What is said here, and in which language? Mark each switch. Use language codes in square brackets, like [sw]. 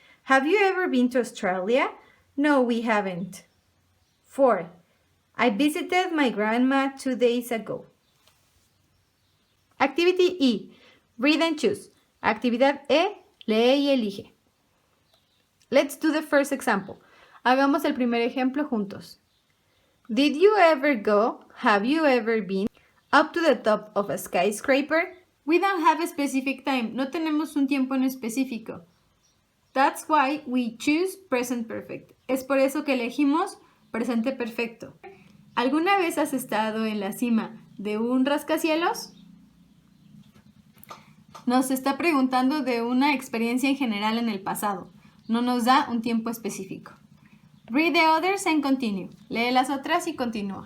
[en] Have you ever been to Australia? No, we haven't. 4. I visited my grandma 2 days ago. Activity E. Read and choose. [es] Actividad E. Lee y elige. [en] Let's do the first example. [es] Hagamos el primer ejemplo juntos. [en] Did you ever go? Have you ever been up to the top of a skyscraper? We don't have a specific time. [es] No tenemos un tiempo en específico. [en] That's why we choose present perfect. [es] Es por eso que elegimos presente perfecto. ¿Alguna vez has estado en la cima de un rascacielos? Nos está preguntando de una experiencia en general en el pasado. No nos da un tiempo específico. [en] Read the others and continue. [es] Lee las otras y continúa.